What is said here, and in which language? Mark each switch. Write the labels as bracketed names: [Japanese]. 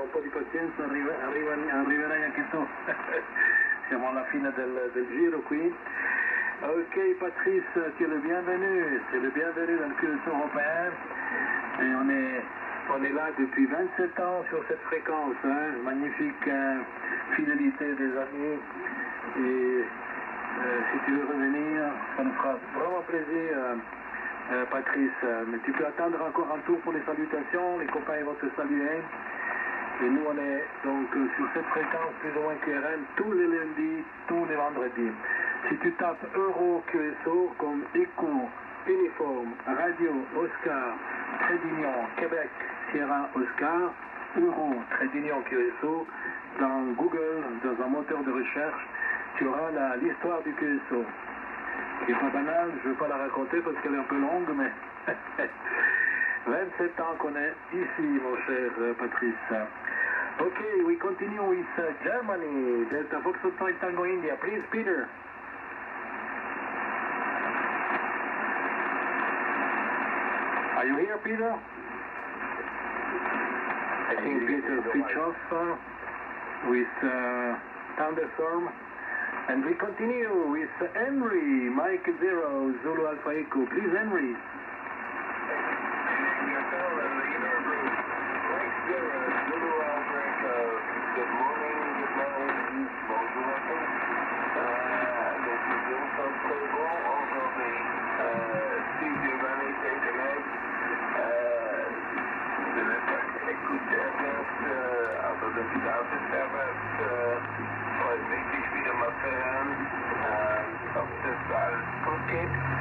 [Italian] Un po' di pazienza, arriverai anche tu. Siamo alla fine del giro qui. [French] Ok Patrice, tu es le bienvenu, c'est le bienvenu dans le QSO européen. Et on est là depuis 27 ans sur cette fréquence, hein. Magnifique fidélité des amis. Et si tu veux revenir, ça nous fera vraiment plaisir, Patrice. Mais tu peux attendre encore un tour pour les salutations, les copains vont te saluer. Et nous, on est donc sur cette fréquence plus ou moins QRM tous les lundis, tous les vendredis. Si tu tapes Euro QSO comme Écho, Uniforme, Radio, Oscar, Trait d'Union, Québec, Sierra, Oscar, Euro, Trait d'Union QSO, dans Google, dans un moteur de recherche, tu auras l'histoire du QSO. Qui n'est pas banale, je ne vais pas la raconter parce qu'elle est un peu longue, mais 27 ans qu'on est ici, mon cher Patrice. [English] Ok, we continue with Germany, Delta Foxtrot Tango India. Please, Peter. Are you here, Peter? I think Peter switched off with Thunderstorm. And we continue with Henry, Mike 0, Zulu Alpha Echo. Please, Henry. Good morning, [French] bonjour à tous. Donc nous sommes très bons aujourd'hui. Si Giovanni [English] take a leg, [German] dann startet Herbert, freut mich, dich wieder mal zu hören, ob das alles gut geht.